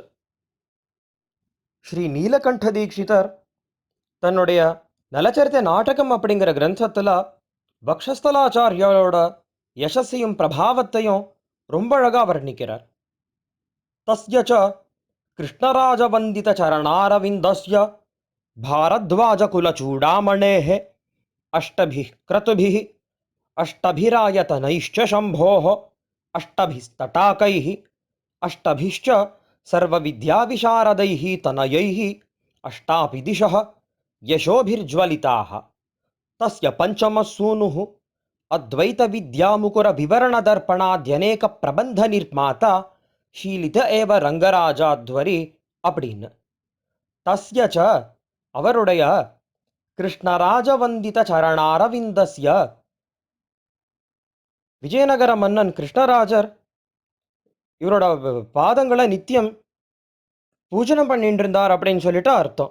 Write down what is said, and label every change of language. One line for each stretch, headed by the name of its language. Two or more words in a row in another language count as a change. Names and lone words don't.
Tamil: ஸ்ரீ நீலகண்ட தீட்சிதர் தன்னுடைய நலச்சரித்த நாடகம் அப்படிங்கிற கிரந்தத்துல வக்ஷஸ்தலாச்சாரியோட யசஸையும் பிரபாவத்தையும் ரொம்ப அழகா வர்ணிக்கிறார்.
Sanskrit: तस्य च कृष्णराजवन्दित चरणारविन्दस्य भारद्वाज कुलचूडामणेः अष्टभिः क्रतुभिः अष्टभिरायतनैश्च शम्भोः अष्टभिस्तटाकैः अष्टभिश्च सर्वविद्याविशारदैः तनयैः अष्टापि दिशः यशोभिर्ज्वलिताः तस्य पञ्चमः सूनुः अद्वैतविद्यामुकुरविवरणदर्पणाद्यनेकप्रबन्धनिर्माता शीलित एव रङ्गराजाध्वरि
Tamil: அப்படின்னு
Sanskrit: तस्य च
Tamil: அவருடைய
Sanskrit: कृष्णराजवन्दित चरणारविन्दस्य
Tamil: விஜயநகர மன்னன் கிருஷ்ணராஜர் இவரோட பாதங்களை நித்தியம் பூஜனம் பண்ணிட்டு இருந்தார் அப்படின்னு சொல்லிட்டு அர்த்தம்.